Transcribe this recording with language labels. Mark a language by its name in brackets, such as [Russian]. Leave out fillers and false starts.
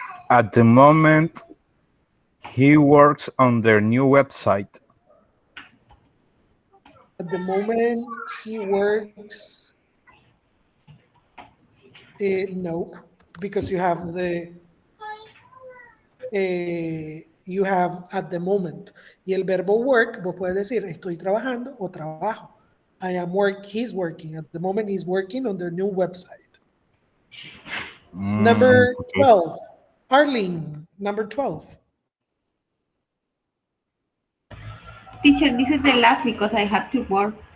[English] At the moment, he works on their new website. At the moment, he works. No, because you have you have at the moment. [Spanish] Y el verbo work, vos puedes decir estoy trabajando o trabajo. [English] He's working. At the moment, he's working on their new website. Number 12, Arlene, number 12. Teacher, this is the last because I have to work.